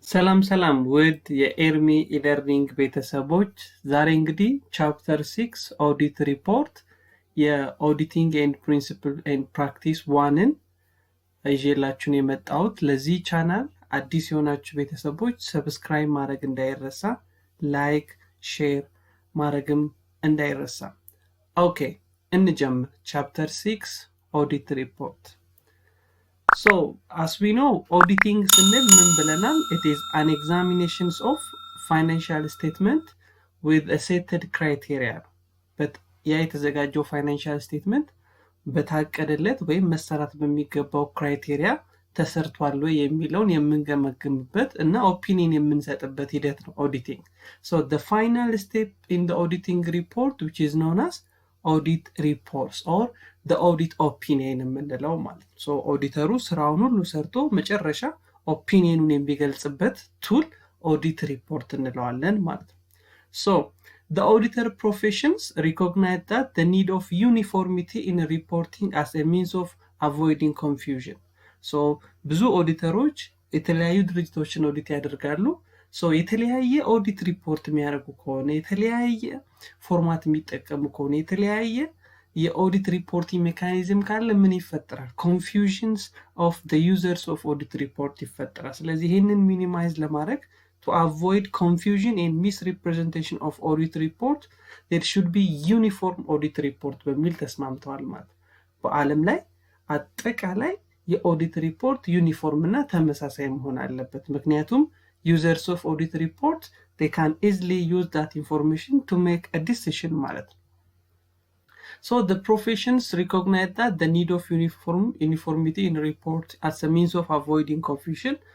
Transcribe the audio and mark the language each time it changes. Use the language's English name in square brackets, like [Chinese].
[Amharic] ሰላም ውድ የኤርሚ ኢለርኒንግ ቤተሰቦች ዛሬ እንግዲህ ቻፕተር 6 ኦዲት ሪፖርት የኦዲቲንግ ኤንድ ፕሪንሲፕል ኤንድ ፕራክቲስ 1ን ይዤላችሁ የመጣሁት። ለዚህ ቻናል አዲስ የሆናችሁ ቤተሰቦች ሰብስክራይብ ማድረግ እንዳይረሳ፣ ላይክ ሼር ማድረግም እንዳይረሳ። ኦኬ እንጀምር። ቻፕተር 6 ኦዲት ሪፖርት. [English] So, as we know, auditing it is an examination of financial statement with a set criteria. [Amharic] But የተዘጋጀው financial statement በታቀደለት ወይም መሰራት በሚገባው criteria ተሰርቷል ወይ የሚለውን የምንገመግምበት እና ኦፒኒየን የምንሰጥበት ሂደት ነው auditing. [English] So, the final step in the auditing report, which is known as audit reports or the audit opinion [Amharic] የምንለው ማለት ነው። ሶ ኦዲተሩ ስራውን ሁሉ ሰርቶ መጨረሻ ኦፒኒየኑን የሚገልጽበት ቱል ኦዲት ሪፖርት እንለዋለን ማለት ነው። [English] ሶ the auditor professions recognize that the need of uniformity in reporting as a means of avoiding confusion. [Amharic] ሶ ብዙ ኦዲተሮች የተለያዩ ድርጅቶችን ኦዲት ያደርጋሉ። ሶ የተለያየ ኦዲት ሪፖርት የሚያደርጉ ከሆነ የተለያየ ፎርማት የሚጠቀሙ ከሆነ የተለያየ የኦዲት ሪፖርቲንግ ሜካኒዝም ካለ ምን ይፈጠራል? [English] ኮንፊውዥንስ ኦፍ ዘ ዩዘርስ ኦፍ ኦዲት ሪፖርት [Amharic] ይፈጠራል። ስለዚህ ይህንን ሚኒማይዝ ለማድረግ [English] to avoid confusion and misrepresentation of audit report, there should be uniform audit report [Amharic] በሚል ተስማምተዋል ማለት ነው። በዓለም ላይ አጠቃላይ የኦዲት ሪፖርት ዩኒፎርም እና ተመሳሳይ መሆን አለበት። [English] ምክንያቱም users of audit report, they can easily use that information to make a decision [Amharic] ማለት ነው። [English] So the professions recognize that the need of uniformity in report as a means of avoiding confusion.